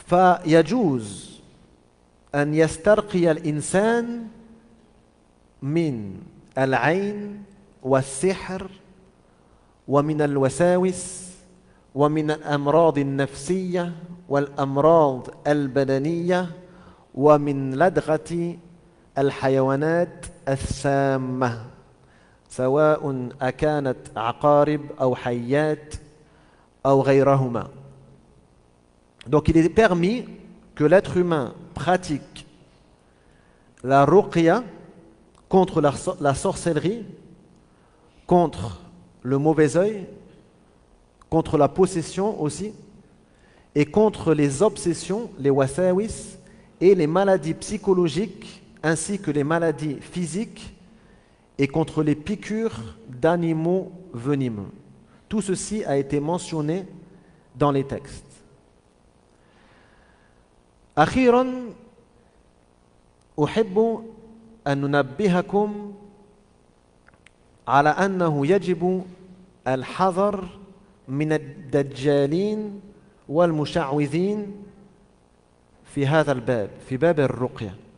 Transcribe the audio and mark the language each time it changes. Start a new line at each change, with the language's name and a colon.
Arabic: فيجوز أن يسترقي الإنسان من العين والسحر ومن الوساوس ومن الأمراض النفسية والأمراض البدنية ومن لدغة الحيوانات السامة سواء أكانت عقارب أو حيات أو غيرهما.
French: Donc il est permis que l'être humain pratique la ruqya contre la sorcellerie, contre le mauvais œil, contre la possession aussi, et contre les obsessions, les wasawis, et les maladies psychologiques, ainsi que les maladies physiques, et contre les piqûres d'animaux venimeux. Tout ceci a été mentionné dans les textes.
Arabic: أخيرا أحب أن ننبهكم على أنه يجب الحذر من الدجالين والمشعوذين في هذا الباب، في باب الرقية.